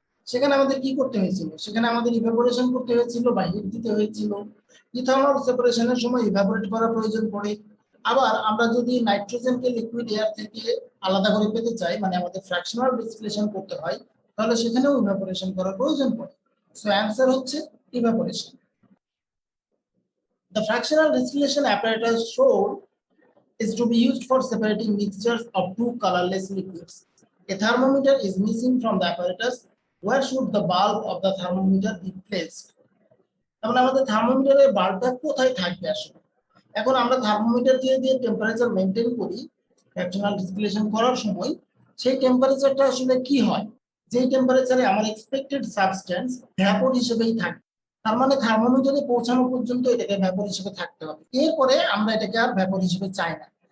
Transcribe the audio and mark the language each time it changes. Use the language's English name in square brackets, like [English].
[Bangla] সেখানে আমাদের কি করতে হয়েছিল? সেখানে আমাদের ইভাপোরেশন করতে হয়েছিল বা হিট দিতে হয়েছিল। ইথানল সেপারেশনের সময় ইভাপোরেট করা প্রয়োজন পড়ে। আবার আমরা যদি নাইট্রোজেনকে লিকুইড এয়ার থেকে আলাদা করে পেতে চাই, মানে আমাদের ফ্র্যাকশনাল ডিসটিলেশন করতে হয়, তাহলে সেখানেও ইভাপোরেশন করার প্রয়োজন পড়ে। সো অ্যানসার হচ্ছে evaporation. [English] The fractional distillation apparatus shown is to be used for separating mixtures of two colorless liquids. A thermometer is missing from the apparatus. Where should the bulb of the thermometer be placed? [Bangla] তাহলে আমাদের থার্মোমিটারের বাল্বটা কোথায় থাকবে আসলে? এখন আমরা thermometer দিয়ে temperature maintain করি fractional ডিসটিলেশন করার সময়, সেই টেম্পারেচারটা আসলে কি হয়? যেই টেম্পারেচারে আমার এক্সপেক্টেড সাবস্টেন্স ভ্যাপর হিসেবেই থাকে। তার মানে থার্মোমিটারে পৌঁছানো পর্যন্ত এটাকে ভ্যাপর হিসেবে থাকতে হবে, এরপরে আমরা এটাকে আর ভ্যাপর হিসেবে চাই না।